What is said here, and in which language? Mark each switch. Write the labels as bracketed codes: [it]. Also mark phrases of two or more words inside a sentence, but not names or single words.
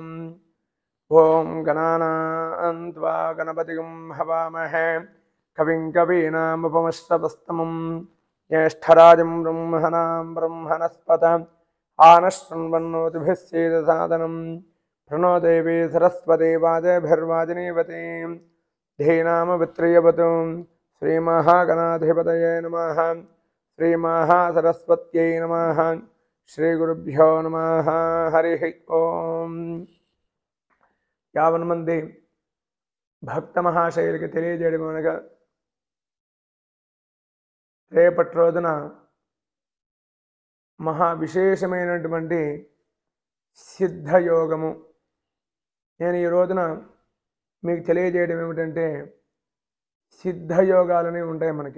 [sa] ओम गणानां त्वा गणपतिं हवामहे कविं कवीनामुपमश्रवस्तमं ज्येष्ठराजं ब्रह्मणां ब्रह्मणस्पत आनश्रृण्वन्नोतिभिः सीदसादनं प्रणो देवी सरस्वती वाजभिर्वाजिनीवती धीनामवित्रियवतु श्रीमहागणाधिपतये नमः। श्रीमहासरस्वत्यै नमः। श्रीगुरुभ्यो नमः। हरिः ओम। [te] 50 మంది భక్త మహాశైలికి తెలియజేయడం అనగా రేపటి రోజున మహా విశేషమైనటువంటి సిద్ధయోగము. నేను ఈ రోజున మీకు తెలియజేయడం ఏమిటంటే సిద్ధయోగాలని ఉంటాయి మనకి.